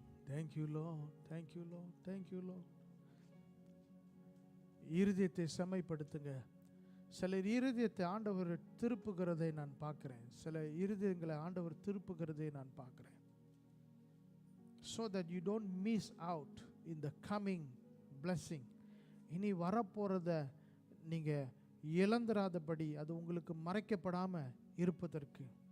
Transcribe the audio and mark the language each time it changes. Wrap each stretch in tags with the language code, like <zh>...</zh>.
<en>Thank you, Lord. Thank you, Lord. Thank you, Lord.</en> <ta>இருதயத்தை செம்மைப்படுத்துங்க. சில இருதயத்தை ஆண்டவர் திருப்புகிறதை நான் பார்க்கிறேன். சில இருதயங்களை ஆண்டவர் திருப்புகிறதை நான் பார்க்கிறேன்.</ta> <en>So that you don't miss out in the coming blessing.</en> <ta>இனி வரப்போறத நீங்க இழந்துராதபடி, அது உங்களுக்கு மறைக்கப்படாம இருப்பதற்கு.</ta>